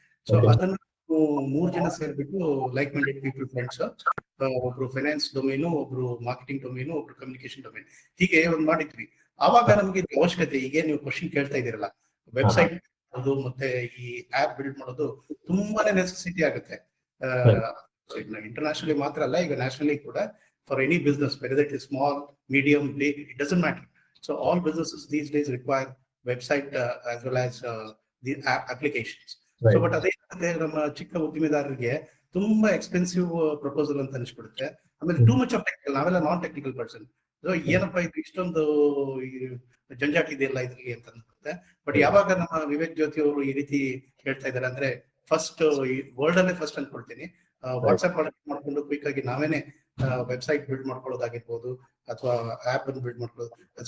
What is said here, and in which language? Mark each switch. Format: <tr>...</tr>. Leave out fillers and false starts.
<kn>So ಅದನ್ನ 3 ಜನ ಸೇರ್ಬಿಟ್ಟು like minded people friends, ಒಬ್ರು ಫೈನಾನ್ಸ್ ಡೊಮೇನು, ಒಬ್ರು ಮಾರ್ಕೆಟಿಂಗ್ ಡೊಮೇನು, ಒಬ್ರು ಕಮ್ಯುನಿಕೇಶನ್ ಡೊಮೇನ್, ಹೀಗೆ ಒಂದ್ ಮಾಡಿದ್ವಿ. ಆವಾಗ ನಮಗೆ ಅವಶ್ಯಕತೆ, ಈಗ ನೀವು ಕ್ವಶನ್ ಕೇಳ್ತಾ ಇದೀರಲ್ಲ, ವೆಬ್ಸೈಟ್ ಅದು ಮತ್ತೆ ಈ ಆಪ್ ಬಿಲ್ಡ್ ಮಾಡೋದು ತುಂಬಾನೇ ನೆಸೆಸಿಟಿ ಆಗುತ್ತೆ.</kn> <en>internationally</en> <kn>ಮಾತ್ರ ಅಲ್ಲ, ಈಗ</kn> <en>Nationally ಕೂಡ for any business, whether it is small, medium, big, it doesn't matter. So all businesses these days require website as well as the applications. Right.</en> <kn>So but ಅದೇ ನಮ್ಮ ಚಿಕ್ಕ ಉದ್ದಿಮೆದಾರರಿಗೆ ತುಂಬಾ ಎಕ್ಸ್ಪೆನ್ಸಿವ್ ಪ್ರಪೋಸಲ್ ಅಂತ ಅನಿಸ್ಬಿಡುತ್ತೆ. ಆಮೇಲೆ</kn> <en>too much of technical,</en> <kn>ನಾವೆಲ್ಲ non technical person. So ಏನಪ್ಪಾ ಇದು ಇಷ್ಟೊಂದು ಜಂಜಾಟ ಇದೆಯಲ್ಲ ಇದ್ರಿಗೆ ಅಂತ ಅನ್ಸುತ್ತೆ. ಬಟ್ ಯಾವಾಗ ನಮ್ಮ ವಿವೇಕ್ ಜ್ಯೋತಿ ಅವರು ಈ ರೀತಿ ಹೇಳ್ತಾ ಇದ್ದಾರೆ ಅಂದ್ರೆ, ಫಸ್ಟ್ ವರ್ಲ್ಡ್ ಅಲ್ಲೇ ಫಸ್ಟ್ ಅನ್ಕೊಳ್ತೀನಿ, ವಾಟ್ಸ್ಆಪ್ ಮಾಡ್ಕೊಂಡು ಕ್ವಿಕ್ ಆಗಿ ನಾವೇನೆ ವೆಬ್ಸೈಟ್ ಬಿಲ್ಡ್ ಮಾಡ್ಕೊಳ್ಳೋದಾಗಿರ್ಬೋದು ಅಥವಾ ಆಪ್ ಅನ್ನು ಬಿಲ್ಡ್ ಮಾಡ್ಕೊಳ್ಳೋದು.</kn>